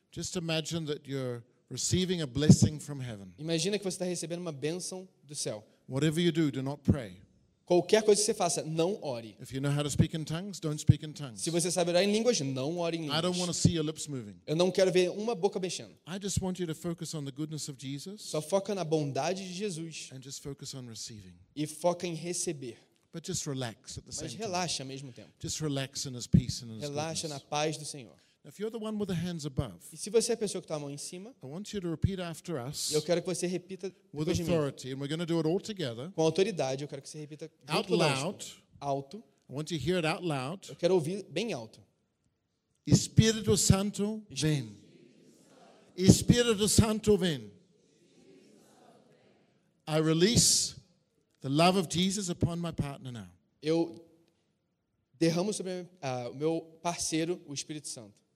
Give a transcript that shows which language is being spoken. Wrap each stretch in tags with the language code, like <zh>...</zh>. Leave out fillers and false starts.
<en>Just imagine that you're receiving a blessing from heaven.</en> <pt>Imagina que você está recebendo uma bênção do céu.</pt> <en>Whatever you do, do not pray.</en> <pt>Qualquer coisa que você faça, não ore.</pt> <en>If you know how to speak in tongues, don't speak in tongues.</en> <pt>Se você sabe orar em línguas, não ore em línguas.</pt> <en>I don't want to see your lips moving.</en> <pt>Eu não quero ver uma boca mexendo.</pt> <en>I just want you to focus on the goodness of Jesus.</en> <pt>Só foca na bondade de Jesus.</pt> <en>And just focus on receiving.</en> <pt>E foca em receber.</pt> <en>But just relax at the same time.</en> <pt>Mas relaxa ao mesmo tempo.</pt> <en>Just relax in His peace and His</en> <pt>relaxa</pt> <en>goodness.</en> <pt>Na paz do Senhor.</pt> <en>If you're the one with the hands above,</en> <pt>e se você é a pessoa que está a mão em cima,</pt> <en>I want you to repeat after us,</en> <pt>eu quero que você repita</pt> <en>with authority, and we're going to do it all together,</en> <pt>com autoridade, eu quero que você repita</pt> <en>out loud,</en> <pt>alto.</pt> <en>I want you to hear it out loud.</en> <pt>Eu quero ouvir bem alto. Espírito Santo, vem. Espírito Santo, vem.</pt> <en>I release the love of Jesus upon my partner now.</en> <pt>Eu derramo sobre o meu parceiro o Espírito Santo.</pt>